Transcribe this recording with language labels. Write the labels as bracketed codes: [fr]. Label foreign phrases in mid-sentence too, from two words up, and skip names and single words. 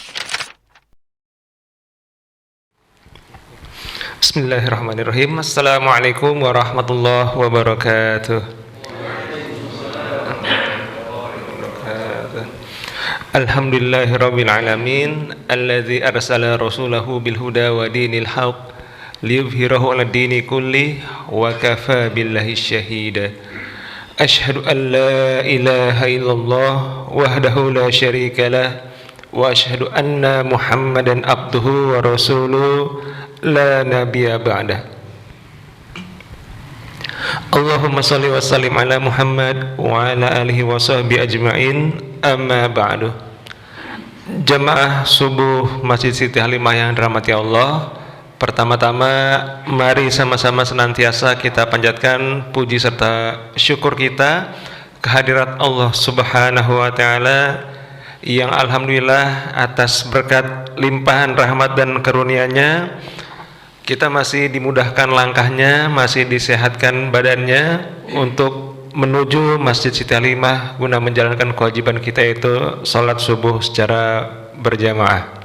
[ar] Bismillahirrahmanirrahim. السلام عليكم ورحمة الله وبركاته. الحمد لله رب العالمين الذي أرسل رسوله بالهدى ودين الحق ليظهره على الدين كله وكفى بالله شهيدا. أشهد أن لا إله إلا الله وحده لا شريك له وأشهد أن محمدا عبده ورسوله لا نبي بعده. اللهم صل وسلم على محمد وعلى آله وصحبه أجمعين أما بعد. [id] Jamaah subuh Masjid Siti Halimah yang dirahmati Allah, pertama-tama mari sama-sama senantiasa kita panjatkan puji serta syukur kita kehadirat [ar] الله سبحانه وتعالى [id] yang alhamdulillah atas berkat limpahan rahmat dan karunia-Nya kita masih dimudahkan langkahnya, masih disehatkan badannya untuk menuju Masjid Siti Halimah guna menjalankan kewajiban kita, yaitu salat subuh secara berjamaah.